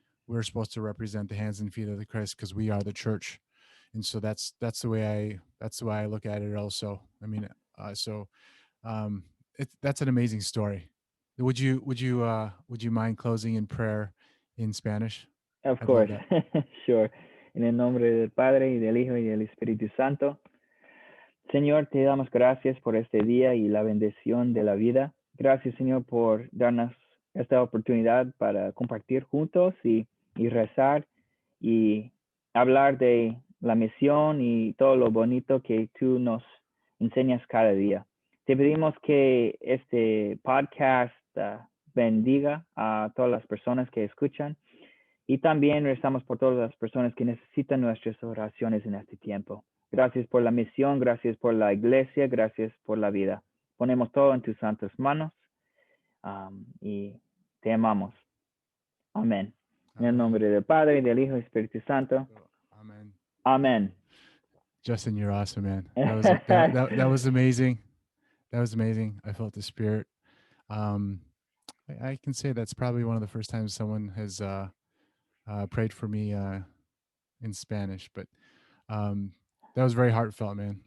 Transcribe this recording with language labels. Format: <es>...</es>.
<en>We're supposed to represent the hands and feet of the Christ, because we are the church, and so that's the way I look at it. Also, I mean, so um, that's an amazing story. Would you mind closing in prayer in Spanish? Of I'd love course. that. Sure.</en> <es>En el nombre del Padre, y del Hijo, y del Espíritu Santo. Señor, te damos gracias por este día y la bendición de la vida. Gracias, Señor, por darnos esta oportunidad para compartir juntos y rezar y hablar de la misión y todo lo bonito que tú nos enseñas cada día. Te pedimos que este podcast bendiga a todas las personas que escuchan, y también rezamos por todas las personas que necesitan nuestras oraciones en este tiempo. Gracias por la misión, gracias por la iglesia, gracias por la vida. Ponemos todo en tus santas manos, y te amamos. Amén. En el</es> <en>Amen.</en> <es>nombre del Padre, y del Hijo y del Espíritu Santo.</es> <en>Amen.</en> <es>Amén.</es> <en>Justin, you're awesome, man. That was amazing. That was amazing. I felt the spirit. Um, I can say that's probably one of the first times someone has prayed for me in Spanish, but um, that was very heartfelt, man.</en>